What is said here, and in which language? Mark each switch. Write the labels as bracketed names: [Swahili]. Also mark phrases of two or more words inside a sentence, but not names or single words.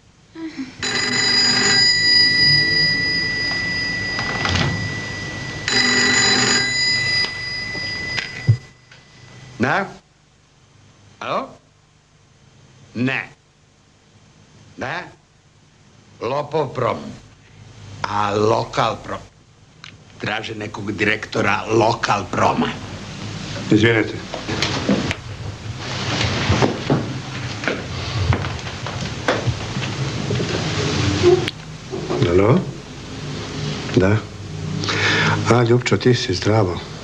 [Macedonian] Да? Ало? Не. Да? Лопов пром. А локал пром. [Serbian] Traže nekog direktora lokal proma. Izvinite. Alo? Da. A, Ljupčo, ti si zdravo.